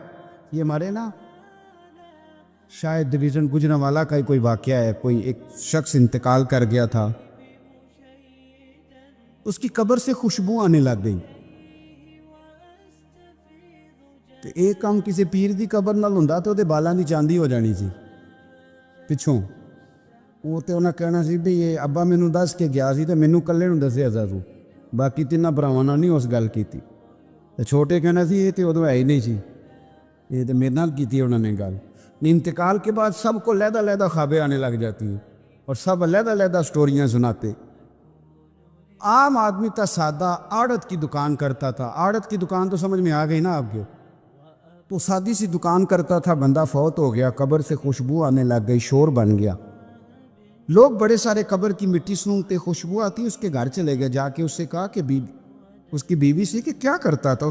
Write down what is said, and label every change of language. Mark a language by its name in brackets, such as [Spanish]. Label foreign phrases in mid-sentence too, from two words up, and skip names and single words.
[Urdu] یہ ہمارے نا شاید ڈویژن گجرانوالہ کا ہی کوئی واقعہ ہے، کوئی ایک شخص انتقال کر گیا تھا، اس کی قبر سے خوشبو آنے لگ گئی، [Punjabi] تو ایک کام کسی پیر دی قبر نال ہوندا تے اودے بالاں دی چاندی ہو جانی سی پچھوں، وہ تے انہاں کہنا سی بھی یہ ابا مینوں دس کے گیا سی تے مینوں کلے نوں دسیا سی، تو باقی تیناں بھراواں نال نہیں اس گل کیتی، تے چھوٹے کہنا سی یہ تے ادوں ہے ہی نہیں سی، یہ تے میرے نال کیتی انہوں نے گل۔ [Urdu] انتقال کے بعد سب کو علیحدہ علیحدہ خوابیں آنے لگ جاتی ہیں، اور سب علیحدہ علیحدہ سٹوریاں سناتے۔ عام آدمی تھا سادہ، آڑت کی دکان کرتا تھا، آڑت کی دکان تو سمجھ میں آ گئی نا آپ کے، تو سادی سی دکان کرتا تھا، بندہ فوت ہو گیا، قبر سے خوشبو آنے لگ گئی، شور بن گیا، لوگ بڑے سارے قبر کی مٹی سونگتے، خوشبو آتی، اس کے گھر چلے گئے، جا کے اس سے کہا کہ اس کی بیوی سے کہ کیا کرتا تھا؟